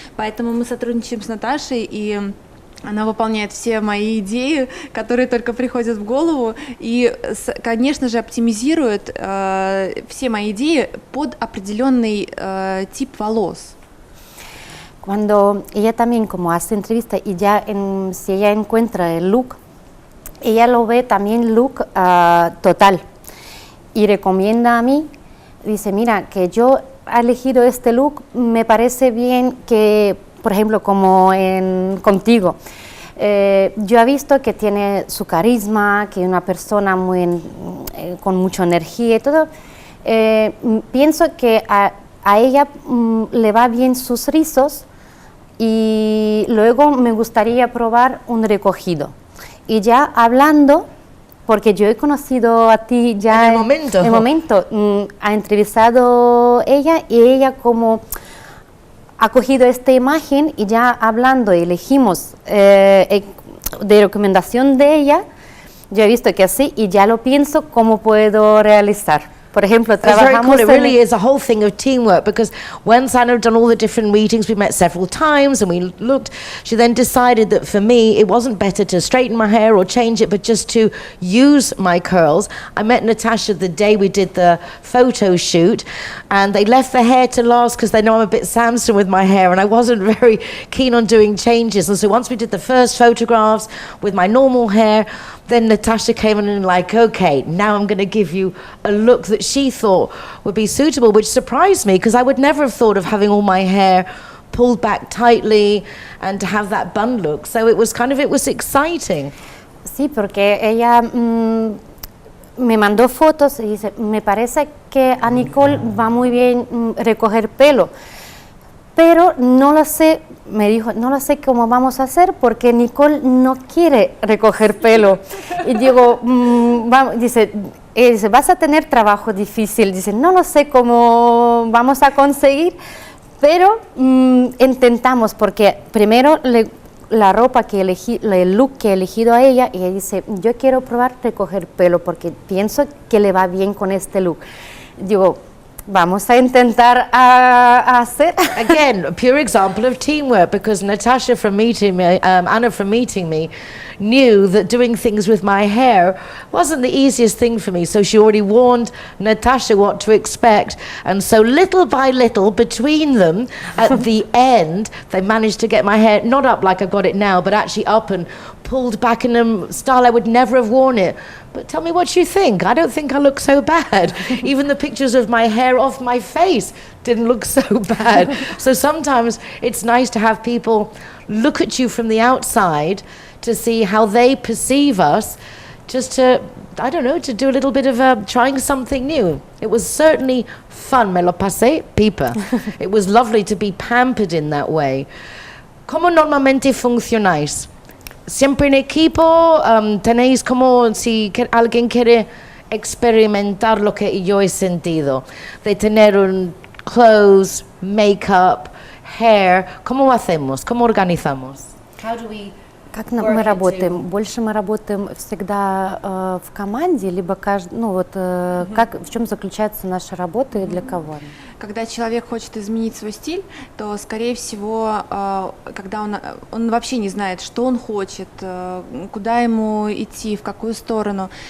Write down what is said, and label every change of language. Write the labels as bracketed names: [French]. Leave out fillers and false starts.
[Russian] Поэтому мы сотрудничаем с Наташей, и она выполняет все мои идеи, которые только приходят в голову, и, конечно же, оптимизирует все мои идеи под определенный тип волос. [Spanish] Cuando ella también como hace entrevista y ya si ella encuentra el look, ella lo ve también look total y recomienda a mí, dice, mira, que yo he elegido este look, me parece bien que, por ejemplo, como contigo, yo he visto que tiene su carisma, que es una persona con mucha energía y todo, pienso que a ella le va bien sus rizos y luego me gustaría probar un recogido. Y ya hablando, porque yo he conocido a ti ya En el momento. En el momento. Ha entrevistado ella y ella como ha cogido esta imagen y ya hablando elegimos de recomendación de ella, yo he visto que así y ya lo pienso cómo puedo realizar. Por ejemplo, [English] It's very cool. [Spanish] trabajamos [English] It really is a whole thing of teamwork, because when Sana had done all the different meetings, we met several times and we looked, she then decided that for me it wasn't better to straighten my hair or change it, but just to use my curls. I met Natasha the day we did the photo shoot, and they left the hair to last because they know I'm a bit Samson with my hair and I wasn't very keen on doing changes. And so once we did the first photographs with my normal hair, then Natasha came in and like, okay, now I'm going to give you a look that she thought would be suitable, which surprised me because I would never have thought of having all my hair pulled back tightly and to have that bun look. So it was exciting. [Spanish] Sí, porque ella me mandó fotos y dice, me parece que a Nicole va muy bien recoger pelo, pero no lo sé, me dijo, no lo sé cómo vamos a hacer porque Nicole no quiere recoger pelo. Y digo, dice, vas a tener trabajo difícil, dice, no lo sé cómo vamos a conseguir, pero intentamos, porque primero la ropa que elegí, el look que he elegido a ella, y ella dice, yo quiero probar recoger pelo porque pienso que le va bien con este look. Digo, vamos a intentar hacer. [English] Again, a pure example of teamwork, because Natasha from meeting me, Anna from meeting me, knew that doing things with my hair wasn't the easiest thing for me, so she already warned Natasha what to expect, and so little by little between them at the end they managed to get my hair not up like I've got it now, but actually up and pulled back in a style I would never have worn it. But tell me what you think. I don't think I look so bad. Even the pictures of my hair off my face didn't look so bad. So sometimes it's nice to have people look at you from the outside to see how they perceive us, just to, I don't know, to do a little bit of trying something new. It was certainly fun. [Spanish] Me lo pasé pipa. [English] It was lovely to be pampered in that way. [Spanish] ¿Cómo normalmente funcionáis? ¿Siempre en equipo? ¿Tenéis como, si alguien quiere experimentar lo que yo he sentido, de tener un [English] clothes, makeup, hair, [Spanish] ¿cómo hacemos? ¿Cómo organizamos? [English] How do we [Russian] Как мы работаем? Больше мы работаем всегда в команде, либо в чем заключается наша работа и для кого? Когда человек хочет изменить свой стиль, то, скорее всего, когда он вообще не знает, что он хочет, куда ему идти, в какую сторону.